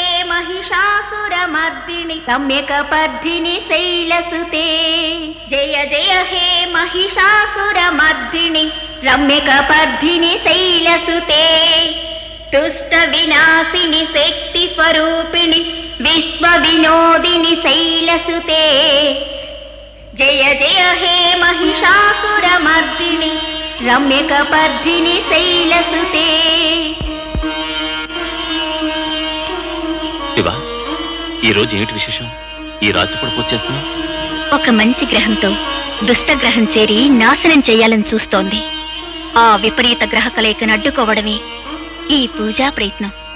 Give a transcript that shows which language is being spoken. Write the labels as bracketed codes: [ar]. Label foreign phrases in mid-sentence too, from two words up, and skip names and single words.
[sa] महिषासुरमर्दिनि रम्यकपर्दिनि शैलसुते जय जय हे महिषासुरमर्दिनि रम्यकपर्दिनि शैलसुते दुष्ट विनाशिनि शक्ति स्वरूपिणि विश्वविनोदिनि शैलसुते जय जय हे महिषासुरमर्दिनि रम्यकपर्दिनि शैलसुते [te] శివ ఈ రోజు ఏమిటి విశేషం? ఈ రాత్రిపూట పూజ చేస్తున్నా? ఒక మంచి గ్రహంతో దుష్ట గ్రహం చేరి నాశనం చేయాలని చూస్తోంది. ఆ విపరీత గ్రహ కలయికను అడ్డుకోవడమే ఈ పూజా ప్రయత్నం.